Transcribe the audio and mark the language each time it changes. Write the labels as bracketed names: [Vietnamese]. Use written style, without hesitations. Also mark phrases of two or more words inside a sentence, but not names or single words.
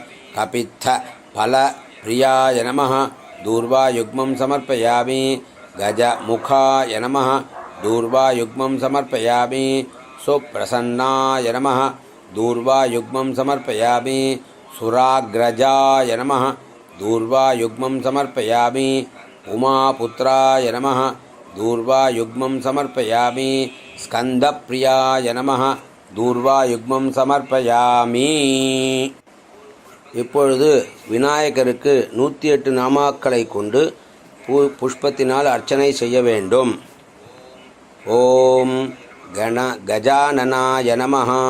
[Sanskrit] कपित्थफलप्रियाय नमः दूर्वायुग्मं समर्पयामि गजमुखाय नमः दूर्वायुग्मं समर्पयामि सुप्रसन्नाय नमः दूर्वायुग्मं समर्पयामि सुराग्रजाय नमः दूर्वायुग्मं समर्पयामि उमापुत्राय नमः दूर्वायुग्मं समर्पयामि स्कन्दप्रियाय नमः दूर्वायुग्मं समर्पयामि. [Tamil] இப்பொழுது விநாயகருக்கு 108 நாமாக்களை கொண்டு புஷ்பத்தினால் அர்ச்சனை செய்ய வேண்டும். [Sanskrit] ॐ गजाननाय नमः.